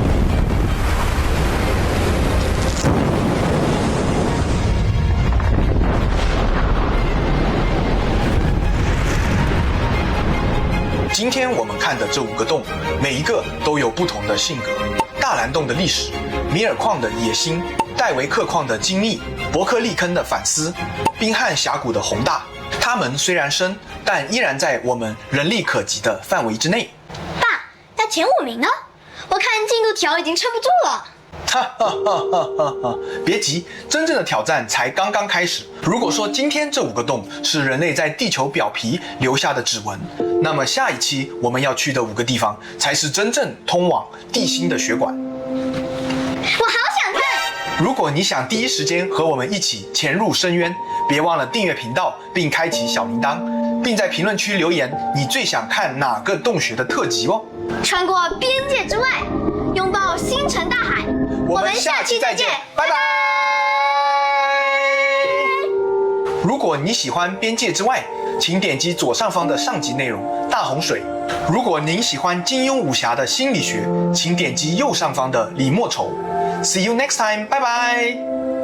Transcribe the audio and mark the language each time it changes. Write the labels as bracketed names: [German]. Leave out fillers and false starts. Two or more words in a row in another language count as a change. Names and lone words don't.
[Chinese] 今天我們看的這5個洞，每一個都有不同的性格。大藍洞的歷史，米爾礦的野心，戴維克礦的精密，伯克利坑的反思，賓漢峽谷的宏大。它們雖然深，但依然在我們人力可及的範圍之內。爸，那前5名呢？我看进度條已經撐不住了。哈哈哈哈哈哈！別急，真正的挑戰才剛剛開始。如果說今天這5個洞是人類在地球表皮留下的指紋，那麼下一期我們要去的5個地方才是真正通往地心的血管。我好想看！如果你想第一時間和我們一起潛入深淵，別忘了訂閱頻道並開啟小鈴鐺，並在評論區留言你最想看哪個洞穴的特輯哦。穿過邊界之外，擁抱星辰大海。我們下期再見，拜拜。如果你喜歡邊界之外，請點擊左上方的上集內容大洪水。如果您喜歡金庸武俠的心理學，請點擊右上方的李莫愁。 [English] See you next time， [Chinese] 拜拜。